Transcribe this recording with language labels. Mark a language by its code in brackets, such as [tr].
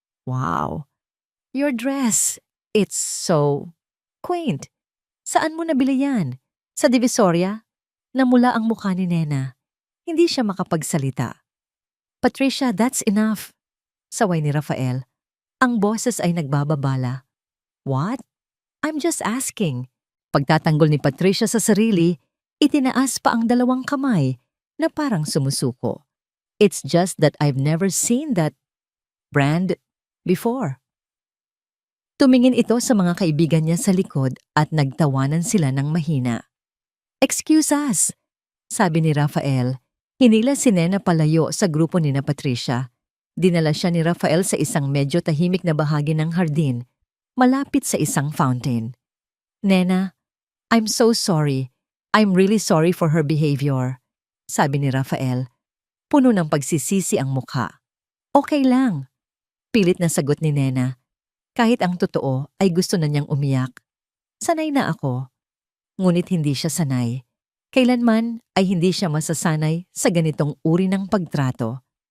[en] "Wow, your dress, it's so quaint. [tl] Saan mo nabili yan? Sa Divisoria?" Namula ang mukha ni Nena. Hindi siya makapagsalita. [en] "Patricia, that's enough," [tl] saway ni Rafael. Ang boses ay nagbababala. [en] "What? I'm just asking." [tl] Pagtatanggol ni Patricia sa sarili, itinaas pa ang dalawang kamay na parang sumusuko. [en] "It's just that I've never seen that brand before." [tl] Tumingin ito sa mga kaibigan niya sa likod at nagtawanan sila ng mahina. [en] "Excuse us," [tl] sabi ni Rafael. Hinila si Nena palayo sa grupo ni na Patricia. Dinala siya ni Rafael sa isang medyo tahimik na bahagi ng hardin, malapit sa isang fountain. [en] "Nena, I'm so sorry. I'm really sorry for her behavior," [tl] sabi ni Rafael. Puno ng pagsisisi ang mukha. "Okay lang," pilit na sagot ni Nena. Kahit ang totoo ay gusto na niyang umiyak. "Sanay na ako." Ngunit hindi siya sanay. Kailanman ay hindi siya masasanay sa ganitong uri ng pagtrato.